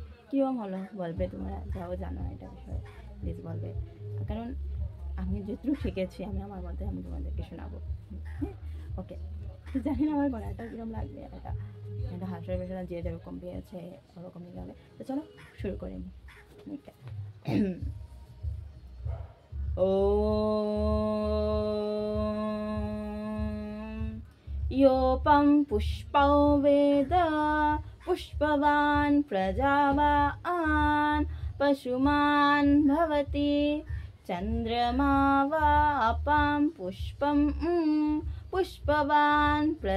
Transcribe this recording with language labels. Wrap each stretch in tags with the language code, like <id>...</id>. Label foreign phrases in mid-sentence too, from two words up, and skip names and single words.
<bn>কীরকম হলো বলবে, তোমরা যাও জানো এটা বিষয়ে প্লিজ বলবে, কারণ আমি যেটুকু শিখেছি আমি আমার মধ্যে আমি তোমাদেরকে শোনাবো। ওকে, জানি না আমার গলাটা কীরকম লাগবে, এটা হাসির বিষয় যে যেরকম পেয়েছে ওরকম নিতে হবে। তো চলো শুরু করে নিই।</bn> <sa>योपं पुष्पौ वेद पुष्पवान् प्रजावान् पशुमान् भवति चन्द्रमा वापं पुष्पं पुष्पवान्</sa>